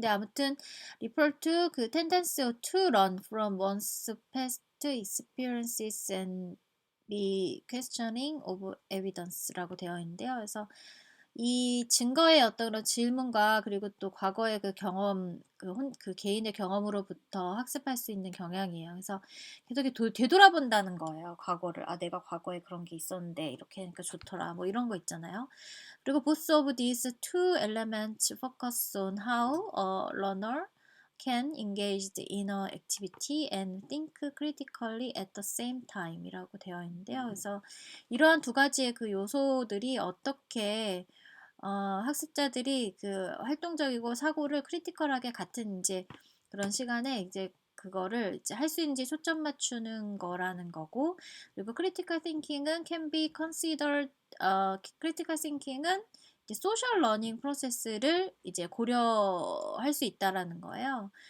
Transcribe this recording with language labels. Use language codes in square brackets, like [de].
[ko] 근데 아무튼, [en] refer to 그 tendency to run from one's past experiences and be questioning of evidence [ko] 라고 되어 있는데요. 그래서 이 증거의 어떤 그런 질문과 그리고 또 과거의 그 경험, 그 개인의 경험으로부터 학습할 수 있는 경향이에요. 그래서 계속 이렇게 되돌아본다는 거예요. 과거를. 아, 내가 과거에 그런 게 있었는데 이렇게 하니까 좋더라. 뭐 이런 거 있잖아요. 그리고 [en] both of these two elements focus on how a learner can engage in a activity and think critically at the same time [ko] 이라고 되어 있는데요. 그래서 이러한 두 가지의 그 요소들이 어떻게 학습자들이 그 활동적이고 사고를 크리티컬하게 같은 이제 그런 시간에 이제 그거를 이제 할 수 있는지 초점 맞추는 거라는 거고 그리고 critical thinking은 [en] can be considered [ko] critical thinking은 이제 소셜 러닝 프로세스를 이제 고려할 수 있다라는 거예요.